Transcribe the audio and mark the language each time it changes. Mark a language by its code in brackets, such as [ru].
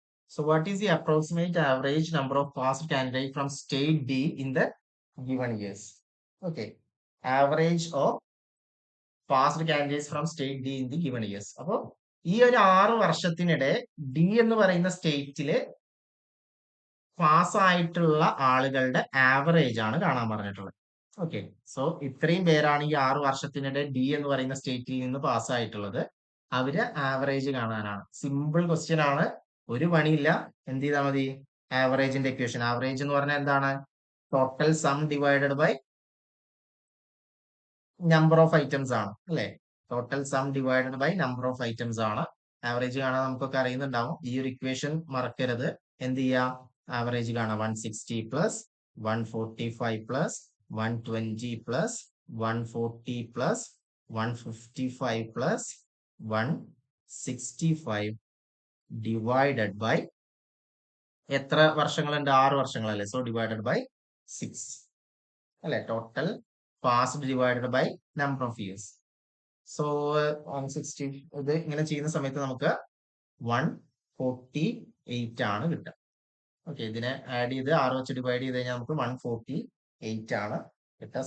[en] So what is the approximate average number of passed candidates from state D in the given years? Okay, average of passed candidates from state D in the given years. [ml] അപ്പോ ഈ ഒരു 6 വർഷത്തിനിടെ D എന്ന് പറയുന്ന സ്റ്റേറ്റില് പാസ്സായിട്ടുള്ള ആളുകളുടെ average ആണ് കാണാൻ പറഞ്ഞിട്ടുള്ളത്. ഓക്കെ, സോ ഇത്രയും പേരാണ് ഈ 6 വർഷത്തിനിടെ ഡി എന്ന് പറയുന്ന സ്റ്റേറ്റിൽ നിന്ന് പാസ്സായിട്ടുള്ളത്. അവര് ആവറേജ് കാണാനാണ്. സിമ്പിൾ ക്വസ്റ്റ്യൻ ആണ്, ഒരു പണിയില്ല. എന്ത് ചെയ്താൽ മതി? ആവറേജിന്റെ ഇക്വേഷൻ. ആവറേജ് എന്ന് പറഞ്ഞാൽ എന്താണ്? Total some divided by number of items ആണ് അല്ലെ. Total some divided by number of items ആണ്. ആവറേജ് കാണാൻ നമുക്കൊക്കെ അറിയുന്നുണ്ടാവും. ഈ ഒരു ഇക്വേഷൻ മറക്കരുത്. എന്ത് ചെയ്യാ? ആവറേജ് കാണാം. 160 plus 145 plus 120 plus 140 plus [en] 155 plus 165 divided by [ml] എത്ര വർഷങ്ങളുണ്ട്? 6 വർഷങ്ങളല്ലേ? സോ ഡിവൈഡഡ് ബൈ 6 അല്ലെ? Total passed divided by number of years. So 160 ഇത് ഇങ്ങനെ ചെയ്യുന്ന സമയത്ത് നമുക്ക് 148 ആണ് കിട്ടുക. ഓക്കെ, ഇതിനെ ആഡ് ചെയ്ത് 6 വെച്ച് ഡിവൈഡ് ചെയ്ത് കഴിഞ്ഞാൽ നമുക്ക് 148 ആണ് കിട്ടുക.